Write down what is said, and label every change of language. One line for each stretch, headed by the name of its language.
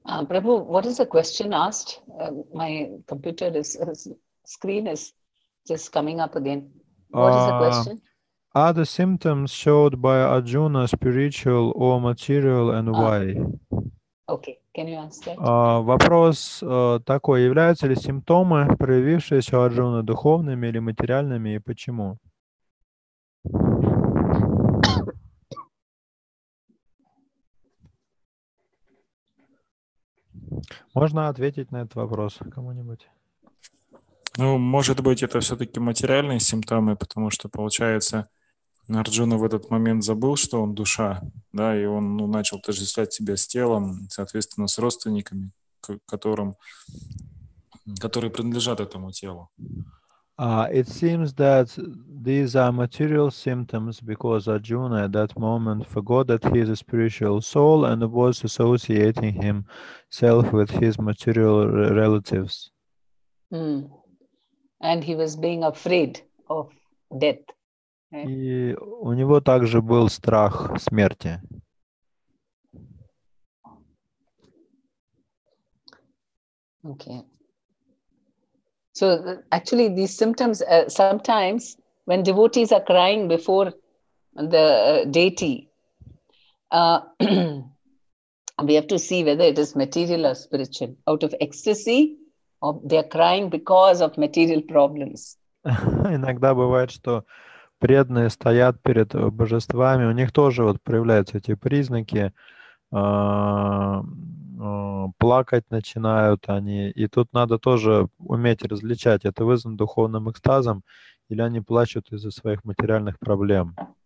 English: Prabhu, what is the question asked? My computer screen is just coming up again. What is the question? Are the symptoms showed by Arjuna spiritual or material, and why? Okay, can you answer that?
Russian: Вопрос такой: являются ли симптомы, проявившиеся у Арджуны, духовными или материальными, и почему? Можно ответить на этот вопрос кому-нибудь? Ну, может быть, это все-таки материальные симптомы, потому что, получается, Арджуна в этот момент забыл, что он душа, да, и он начал отождествлять себя с телом, соответственно, с родственниками, которые принадлежат этому телу.
English: It seems that these are material symptoms because Arjuna at that moment forgot that he is a spiritual soul and was associating himself with his material relatives. And he was being afraid of death. Right?
Russian: И у него также был страх смерти.
English: Okay. So actually these symptoms, sometimes when devotees are crying before the deity, we have to see whether it is material or spiritual. Out of ecstasy, or they are crying because of material problems.
Russian: Иногда бывает, что преданные стоят перед божествами, у них тоже вот проявляются эти признаки, плакать начинают они, и тут надо тоже уметь различать, это вызвано духовным экстазом или они плачут из-за своих материальных проблем.